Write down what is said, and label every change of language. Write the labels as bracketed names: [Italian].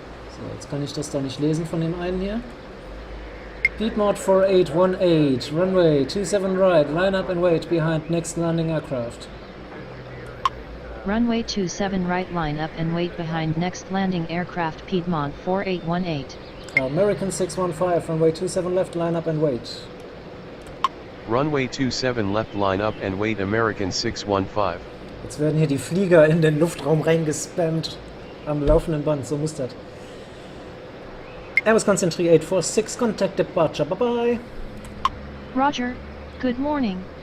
[German] So, jetzt kann ich das da nicht lesen von dem einen hier. [English] Piedmont 4818, runway 27 right, line up and wait behind next landing aircraft. Runway 27 right, line up and wait behind next landing aircraft, Piedmont 4818. American 615, runway 27 left, line up and wait. Runway 27 left, line up and wait, American 615. [German] Jetzt werden hier die Flieger in den Luftraum reingespammt. Am laufenden Band, so muss das. [English] Airbus Consent 3846, contact departure, bye bye. Roger, good morning.